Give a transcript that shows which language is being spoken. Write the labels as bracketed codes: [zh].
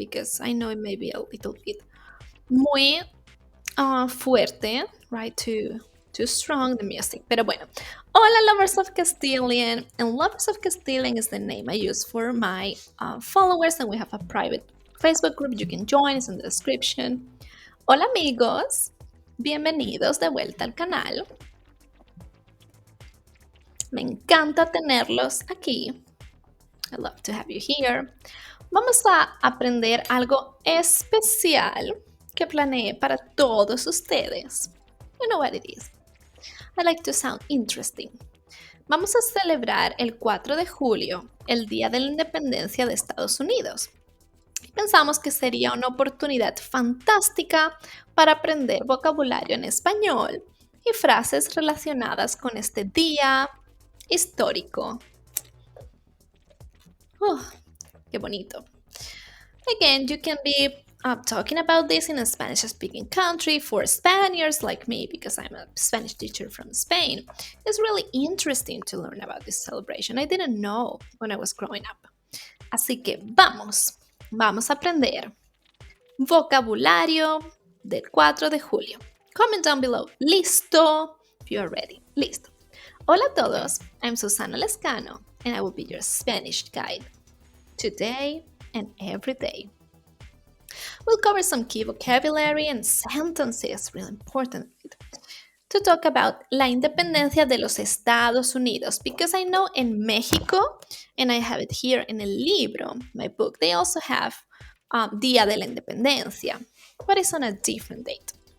[en] Because I know it may be a little bit [es] muy fuerte, [en] right? Too strong the music. [es] Pero bueno, hola [en] lovers of Castilian, and lovers of Castilian is the name I use for my followers, and we have a private Facebook group you can join. It's in the description. [es] Hola amigos, bienvenidos de vuelta al canal. Me encanta tenerlos aquí. [en] I love to have you here. [es] Vamos a aprender algo especial que planeé para todos ustedes. [en] You know what it is. I like to sound interesting. [es] Vamos a celebrar el 4 de julio, el Día de la Independencia de Estados Unidos. Pensamos que sería una oportunidad fantástica para aprender vocabulario en español y frases relacionadas con este día histórico. Qué bonito. [en] Again, you can be talking about this in a Spanish-speaking country for Spaniards like me, because I'm a Spanish teacher from Spain. It's really interesting to learn about this celebration. I didn't know when I was growing up. [es] Así que vamos a aprender vocabulario del 4 de julio. [en] Comment down below. Listo? If you are ready. Listo. [es] Hola a todos. [en] I'm Susana Lescano, and I will be your Spanish guide today and every day. We'll cover some key vocabulary and sentences, really important, to talk about [es] la independencia de los Estados Unidos, [en] because I know in Mexico, and I have it here in [es] el libro, [en] my book, they also have Día de la Independencia, but it's on a different date.